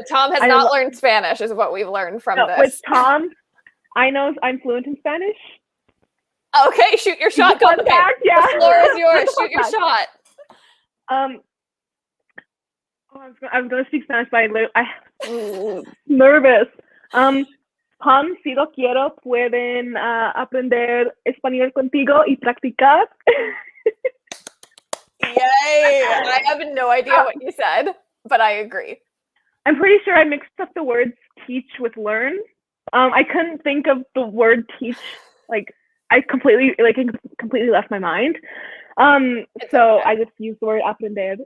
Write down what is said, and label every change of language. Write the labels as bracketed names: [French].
[English] Tom has not learned Spanish, is what we've learned from this. With Tom, I know I'm fluent in Spanish. Okay, shoot your shot. Go back. Yeah. The floor is yours. Shoot your shot. I was going to speak Spanish, but I'm nervous. [Spanish] Tom, si lo quiero, pueden aprender español contigo y practicar. [English] Yay! I have no idea what you said, but I agree. I'm pretty sure I mixed up the words teach with learn. I couldn't think of the word teach. Like I completely left my mind. So I just used the word aprender.